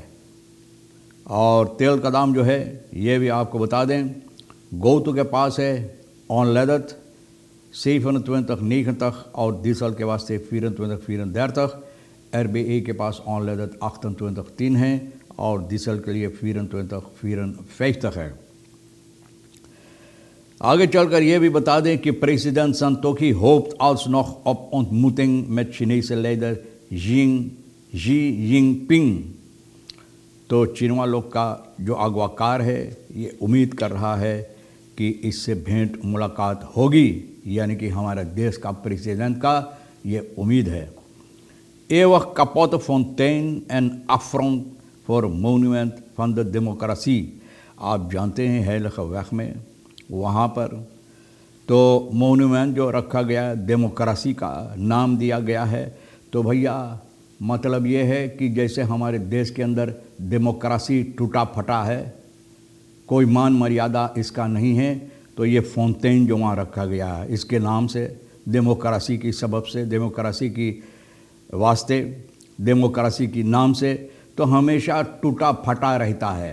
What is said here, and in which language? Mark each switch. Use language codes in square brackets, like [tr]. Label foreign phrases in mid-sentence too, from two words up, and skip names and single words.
[hns] और तेल का दाम जो है ये भी आपको बता दें, गोतु के पास है ऑनलेदत 27 और डीजल के वास्ते 24 RBA के पास ऑनलेदत 28 है और डीजल के लिए 24 है। आगे चलकर यह भी बता दें कि प्रेसिडेंट संतोखी [nl] hoopt alsnog op ontmoeting met Chinese leider Xi Jinping। [hns] तो चीनवा लोग का जो अगवाकार है ये उम्मीद कर रहा है कि इससे भेंट मुलाकात होगी, यानी कि हमारे देश का प्रेसिडेंट का ये उम्मीद है। [nl] Eeuwig kapotte fontein en affront voor monument van de democratie। [hns] आप जानते हैं हेलखवैख में वहाँ पर तो मोन्यूमेंट जो रखा गया डेमोक्रेसी का नाम दिया गया है। तो भैया मतलब ये है कि जैसे हमारे देश के अंदर डेमोक्रेसी टूटा फटा है, कोई मान मर्यादा इसका नहीं है, तो ये फाउंटेन जो वहाँ रखा गया है इसके नाम से, डेमोक्रेसी की सबब से, डेमोक्रेसी की वास्ते, डेमोक्रेसी की नाम से, तो हमेशा टूटा फटा रहता है।